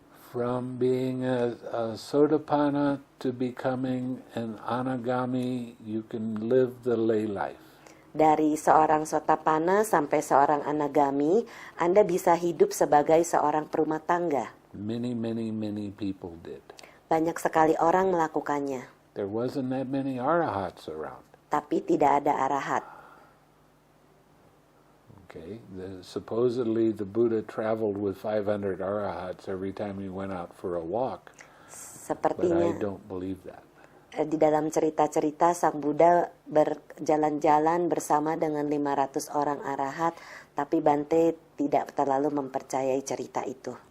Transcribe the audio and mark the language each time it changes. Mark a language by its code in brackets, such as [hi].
[en] From being a Sotapanna to becoming an Anagami, you can live the lay life. [id] Dari seorang Sotapanna sampai seorang Anagami, Anda bisa hidup sebagai seorang perumah tangga. [en] Many people did. [id] Banyak sekali orang melakukannya, [en] There wasn't that many arahats around. [id] tapi tidak ada arahat. [en] Okay, supposedly the Buddha traveled with 500 arahats every time he went out for a walk, but I [id] Sepertinya [en] don't believe that. [id] di dalam cerita-cerita Sang Buddha berjalan-jalan bersama dengan 500 orang arahat, tapi Bante tidak terlalu mempercayai cerita itu.